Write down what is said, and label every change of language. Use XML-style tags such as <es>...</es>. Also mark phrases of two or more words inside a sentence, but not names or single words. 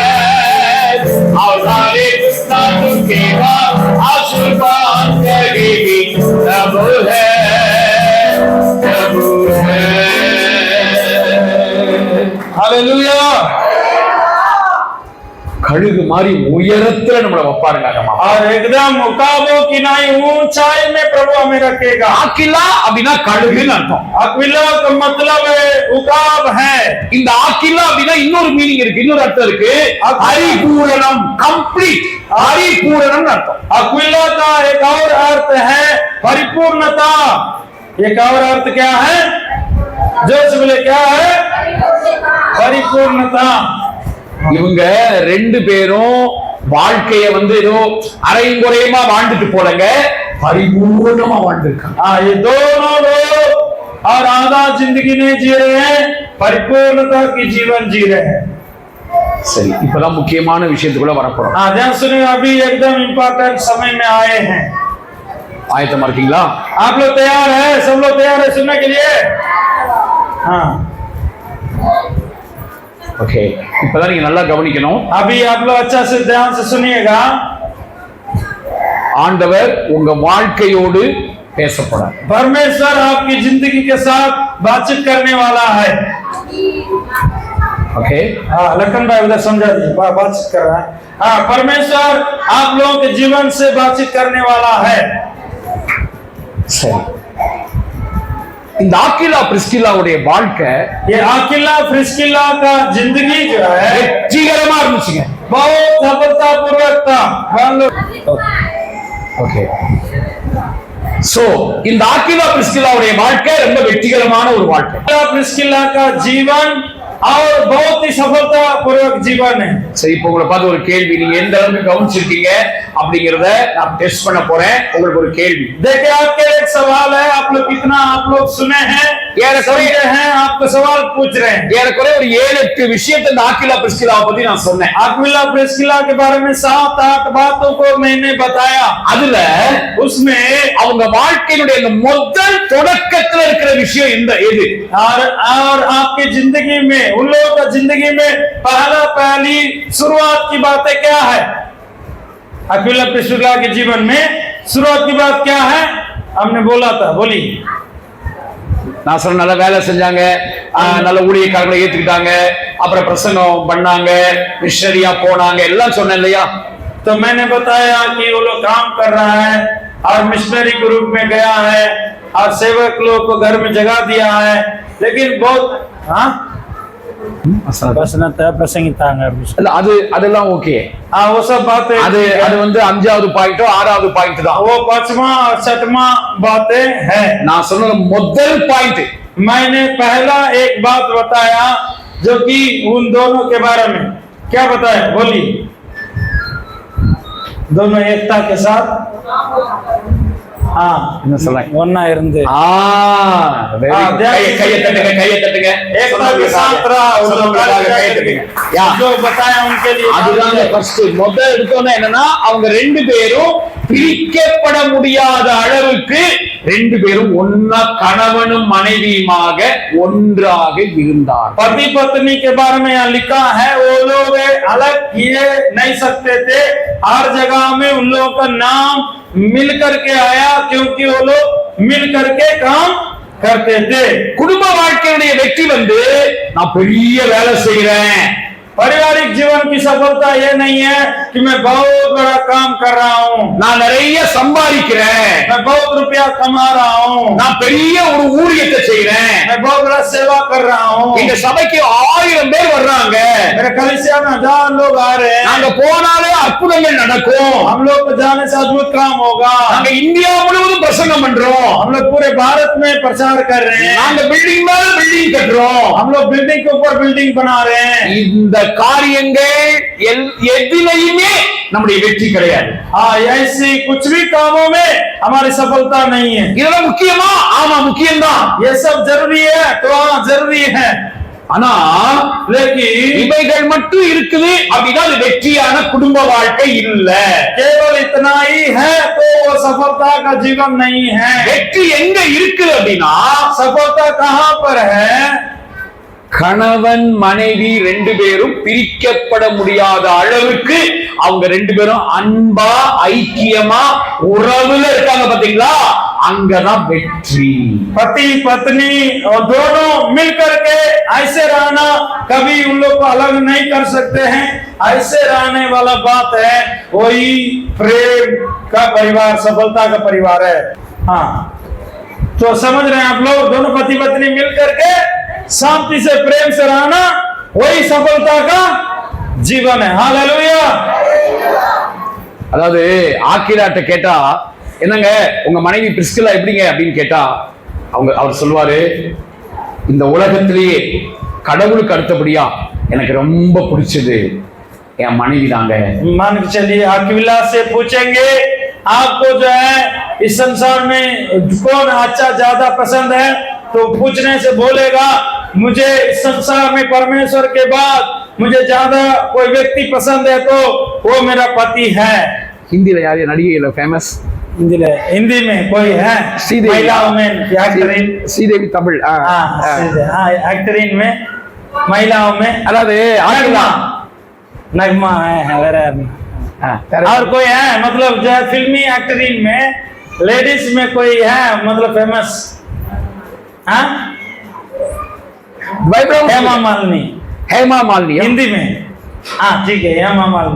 <hi>हमारे घुटना झुकेगा, आसमान कहेगी प्रभु है, प्रभु है। हालेलुया।</hi> <ta>கழுகு மாதிரி உயரத்துல நம்மள வைப்பாருங்க நம்ம</ta> <hi>और एकदम उकाबों की नाई ऊंचाई में प्रभु हमें रखेगा।</hi> <ta>ஆக்கிலா அப்படின்னா கழுகுன்னு அர்த்தம்.</ta> <hi>अक्विला का मतलब उकाब है।</hi> <ta>இந்த ஆக்கிலா அப்படின்னா இன்னொரு மீனிங் இருக்கு, இன்னொரு அர்த்தம் இருக்கு, பரிபூரணம், கம்ப்ளீட், பரிபூரணம் அர்த்தம்.</ta> <hi>अक्विला का एक और अर्थ है परिपूर्णता। एक और अर्थ क्या है? जोश बोले क्या है? परिपूर्णता।</hi> <ta>இவங்க ரெண்டு பேரும் வாழ்க்கைய ஏதோ அரையும் குறையுமா வாழ்ந்துட்டு போலங்க, பரிபூர்ணமா வாழ்ந்துருக்காங்க.</ta> <hi>ये दोनों लोग और आधा जिंदगी नहीं जी रहे हैं, परिपूर्णता की जीवन जी रहे हैं।</hi> <ta>சரி, இப்பதான் முக்கியமான விஷயத்துக்குள்ள வரப்போறோம்.</ta> <hi>ध्यान सुनिए, अभी एकदम इम्पोर्टेंट समय में आए हैं।</hi> <ta>ஆயத்தமா இருக்கீங்களா?</ta> <hi>आप लोग तैयार है? सब लोग तैयार है सुनने के लिए? हाँ,</hi> <ta>ஓகே. இப்பதான் நீங்க நல்லா கவனிக்கணும்.</ta> <hi>अभी आप लोग अच्छा से ध्यान से सुनिएगा।</hi> <ta>ஆண்டவர் உங்க வாழ்க்கையோடு பேச போறார்.</ta> <hi>परमेश्वर आपकी जिंदगी के साथ बातचीत करने वाला है। ओके, हाँ, लखन भाई उधर समझा दीजिए, बातचीत कर रहा है। हाँ, परमेश्वर आप लोगों के जीवन से बातचीत करने वाला है।</hi> <ta>சரி. இந்த ஆக்கிலா பிரிஸ்கில்லாவுடைய வாழ்க்கை</ta> <hi>ये आकिला फ्रिस्किला का जिंदगी जो है</hi> <ta>வெற்றிகரமா இருந்துச்சுங்க.</ta> <hi>बहुत सफलता पूर्वक था।</hi> <ta>ஓகே. சோ இந்த ஆக்கிலா பிரிஸ்கில்லாவுடைய வாழ்க்கை ரொம்ப வெற்றிகரமான ஒரு வாழ்க்கை.</ta> <hi>आकिला फ्रिस्किला का जीवन और बहुत ही सफलता पूर्वक जीवन है।</hi> <ta>சரி, இப்போ உங்களை பார்த்து ஒரு கேள்வி, நீங்க எந்த அளவுக்கு கவனிச்சிருக்கீங்க அப்படிங்கறத நான் டெஸ்ட் பண்ண போறேன். உங்களுக்கு ஒரு கேள்வி.</ta> <hi>देखिए, आपके एक सवाल है, आप लोग कितना आप लोग सुने हैं, समझे हैं, आपको सवाल पूछ रहे हैं।</hi> <ta>ஏறக்குறைய ஒரு 7-8 விஷயத்தை இந்த ஆக்கிலா பிரிஸ்கில்லாவை பத்தி நான் சொன்னேன்.</ta> <hi>आकिला फ्रिस्किला के बारे में 7-8 बातों को मैंने बताया।</hi> <ta>அதுல</ta> <hi>उसमें</hi> <ta>அவங்க வாழ்க்கையினுடைய அந்த முதல் தொடக்கத்துல இருக்கிற விஷயம் எது?</ta> <hi>और आपकी जिंदगी में, उन लोगों का जिंदगी में पहली शुरुआत की बातें क्या है? अक्विला प्रिस्किला के जीवन में शुरुआत की बात क्या है? हमने बोला था, बोली।</hi> <ta>நான் சொன்ன நல்ல வேலை செஞ்சாங்க, நல்ல ஊழியக்காரங்களை ஏத்துக்கிட்டாங்க, அப்புறம் பிரசங்கம் பண்ணாங்க, மிஷனரியா போனாங்க, எல்லாம் சொன்னேன் இல்லையா?</ta> <hi>तो मैंने बताया कि वो लोग काम कर रहा है और मिशनरी के रूप में गया है और सेवक लोग को घर में जगह दिया है, लेकिन बहुत</hi> <ta>அதெல்லாம் ஓகே.</ta> <hi>वो सब बातें</hi> <ta>அது 5வது பாயிண்டோ 6வது பாயிண்ட் தான்.</ta> <hi>वो 5वां और 6वां बातें है।</hi> <ta>நான் சொன்ன முதல் பாயிண்ட்,</ta> <hi>मैंने पहला एक बात बताया जो कि उन दोनों के बारे में क्या बताया, बोली। दोनों एकता के साथ, हाँ,</hi> <ta>என்ன சொல்றேன்? ஒண்ணா இருந்து கையை தட்டுங்க.</ta> <hi>एकता के साथ रहा,</hi> <ta>கையை தட்டுங்க.</ta> <hi>जो बताया उनके लिए।</hi> <ta>அதுதான் ஃபர்ஸ்ட் முதல் எடுத்தோன்னா என்னன்னா, அவங்க ரெண்டு பேரும் பிரிக்கப்பட முடியாத அளவுக்கு ரெண்டு பேரும் ஒன்னா கணவனும் மனைவியுமாக ஒன்றாக இருந்தார்.</ta> <hi>पति पत्नी के बारे में यहाँ लिखा है, वो लोग अलग किए नहीं सकते थे, हर जगह में उन लोगों का नाम मिल करके आया, क्योंकि वो लोग मिल करके काम करते थे।</hi> <ta>குடும்ப வாழ்க்கையுடைய வெற்றி நான் பெரிய வேலை செய்யறேன்,</ta> <hi>पारिवारिक जीवन की सफलता ये नहीं है कि मैं बहुत बड़ा काम कर रहा हूँ,</hi> <ta>நான் நிறைய சம்பாதிக்கிறேன்,</ta> <hi>मैं बहुत रुपया कमा रहा हूँ,</hi> <ta>நான் பெரிய ஒரு ஊழியத்தை செய்யறேன்,</ta> <hi>मैं बहुत बड़ा सेवा कर रहा हूँ,</hi> <ta>எங்க சபைக்கு 1000 பேர் வர்றாங்க,</ta> <hi>मेरे कलीसिया में 1000 लोग आ रहे हैं,</hi> <ta>நாங்க போனாலே அற்புதங்கள் நடக்கும்,</ta> <hi>हम लोग को जाने से अद्भुत काम होगा,</hi> <ta>நாங்க இந்தியா முழுவதும் பிரசங்கம் பண்றோம்,</ta> <hi>हम लोग पूरे भारत में प्रचार कर रहे हैं,</hi> <ta>நாங்க பில்டிங் மேல பில்டிங் கட்டுறோம்,</ta> <hi>हम लोग बिल्डिंग के ऊपर बिल्डिंग बना रहे हैं।</hi> <ta>இந்த காரியங்கள் எதிலையுமே நம்முடைய வெற்றி கிடையாது.</ta> <hi>ऐसी कुछ भी कामों में हमारी सफलता नहीं है।</hi> <ta>இதெல்லாம் முக்கியமா? ஆமா, முக்கியம்தான்.</ta> <hi>ये सब जरूरी है, तो हाँ जरूरी है,</hi> <ta>ஆனா இவைகள் மட்டும் இருக்குது அப்படின்னா அது வெற்றியான குடும்ப வாழ்க்கை இல்ல.</ta> <hi>केवल इतना ही है तो वो सफलता का जीवन नहीं है।</hi> <ta>வெற்றி எங்க இருக்குது அப்படின்னா,</ta> <hi>सफलता कहाँ पर है?</hi> <ta>கணவன் மனைவி ரெண்டு பேரும் பிரிக்கப்பட முடியாத அளவுக்கு அவங்க ரெண்டு பேரும் அன்பா ஐக்கியமா உறவுல இருக்காங்க. பாத்தீங்களா? அங்கதான் வெற்றி.</ta> <hi>पति पत्नी और दोनों मिलकर के ऐसे रहना, कभी उन लोग को अलग नहीं कर सकते हैं, ऐसे रहने वाला बात है, वही प्रेम का परिवार, सफलता का परिवार है। हाँ, तो समझ रहे हैं आप लोग, दोनों पति पत्नी मिलकर के शांति से प्रेम से रहना, वही सफलता का जीवन है। हालेलुया।</hi> <ta>அதாவது ஆக்கிலாட்ட கேட்டா, என்னங்க உங்க மனைவி பிரிஸ்கில்லா எப்படிங்க அப்படின்னு கேட்டா, அவர் சொல்லுவாரு, இந்த உலகத்திலேயே கடவுளுக்கு அடுத்தபடியா எனக்கு ரொம்ப பிடிச்சது என் மனைவி தாங்க.</ta> <hi>मान के चलिए अक्विला से पूछेंगे, आपको जो है इस संसार में कौन अच्छा ज्यादा पसंद है, तो पूछने से बोलेगा, मुझे इस संसार में परमेश्वर के बाद मुझे ज्यादा कोई व्यक्ति पसंद है तो वो मेरा पति है।</hi> <ta>ஹிந்தில யாரு நடிகையில ஃபேமஸ்?</ta> <hi>हिंदी में कोई है? श्रीदेवी। महिलाओं में एक्टरीन।</hi> <ta>ஸ்ரீதேவி தமிழ்.</ta> <hi>एक्टरीन में, महिलाओं में</hi> <ta>அதாவது ஆக்கிலா</ta> <hi>नगमा है और कोई है, मतलब जो है फिल्मी एक्टरीन में लेडीज में कोई है, मतलब फेमस? हाँ, हेमा मालिनी।</hi> <ta>ஹேமா மாலினி</ta> <hi>हिंदी में हाँ ठीक है, हेमा मालिनी।</hi>